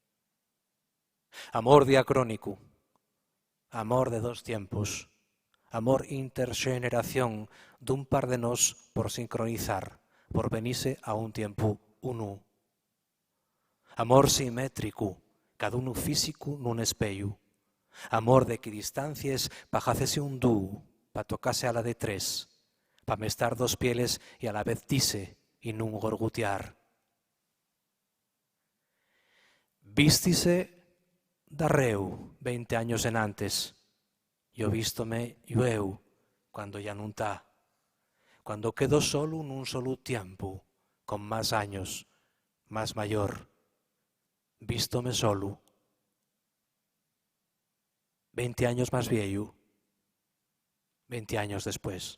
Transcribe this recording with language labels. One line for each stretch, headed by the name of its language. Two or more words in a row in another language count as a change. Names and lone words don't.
Asturian: Amor diacrónico, amor de dos tiempos, amor intergeneración dun par de nos por sincronizar, por venirse a un tiempo uno. Amor simétrico, cada uno físico nun espello. Amor de equidistancias pa jacese un dúo, pa tocase a la de tres, pa mestar dos pieles y a la vez dise y nun gorgutear. Vístise darreu 20 años en antes, yo vístome llueu cuando ya nun tá, cuando quedo solo en un solo tiempo, con más años, más mayor, vístome solo, 20 años más viejo, 20 años después.